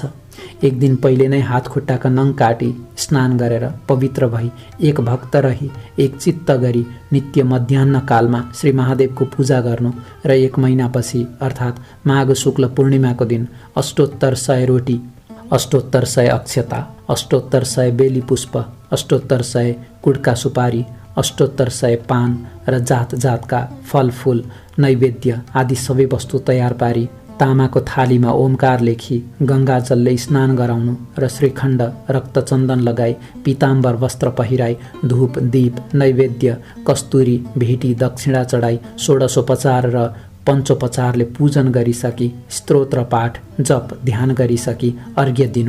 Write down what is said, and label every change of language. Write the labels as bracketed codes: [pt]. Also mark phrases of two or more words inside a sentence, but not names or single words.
[ne] एक दिन पहिले नै हात खुट्टाका नङ काटी स्नान गरेर पवित्र भई एक भक्त रही एक चित्त गरी नित्य मध्याह्न कालमा श्री महादेवको पूजा गर्नु र एक महिनापछि अर्थात् माघ शुक्ल पूर्णिमाको दिन अष्टोत्तर 100 रोटी, अष्टोत्तर 100 अक्षता, अष्टोत्तर 100 बेली पुष्प, अष्टोत्तर 100 कुड्का सुपारी, अष्टोत्तर 100 पान र जात जातका फलफुल, नैवेद्य आदि सबै वस्तु तयार पारी तामाको थालीमा ओमकार लेखी गङ्गाजलले स्नान गराउनु र श्रीखण्ड, रक्तचन्दन लगाई पीताम्बर वस्त्र पहिराई धूप, दीप, नैवेद्य, कस्तुरी, भेटी, दक्षिणा चढाई षोडशोपचार र पञ्चोपचारले पूजन गरिसकी स्तोत्र पाठ, जप, ध्यान गरिसकी अर्घ्य दिनु।